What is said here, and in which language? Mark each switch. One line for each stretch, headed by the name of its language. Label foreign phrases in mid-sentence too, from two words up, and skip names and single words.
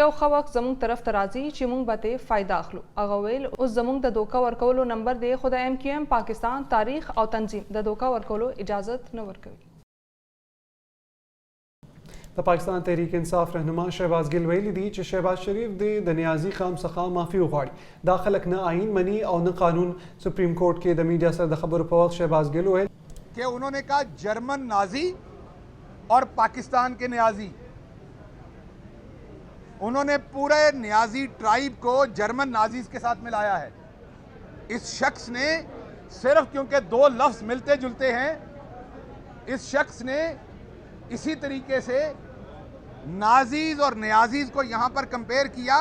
Pashto: یو ښه وخت زموږ طرف ته راځي چې موږ به ترې فایده اخلو. هغه ویل اوس زموږ د دوکه ورکولو نمبر دی خو د MQM پاکستان تاریخ او تنظیم د دوکه ورکولو اجازت نه ورکوي. د پاکستان تحریک انصاف رهنما شهباز ګل ویلي دي چې شهباز شریف د نیازي خام څخه معافي وغواړي. دا خلک نه آئین مني او نه قانون. سپریم کورٹ کې د میډیا سره د خبرو په وخت شهباز ګل ویل
Urdu: کہ انہوں نے کہا جرمن نازی اور پاکستان کے نیازی، انہوں نے پورے نیازی ٹرائب کو جرمن نازیز کے ساتھ ملایا ہے. اس شخص نے صرف کیونکہ دو لفظ ملتے جلتے ہیں، اس شخص نے اسی طریقے سے نازیز اور نیازیز کو یہاں پر کمپیئر کیا.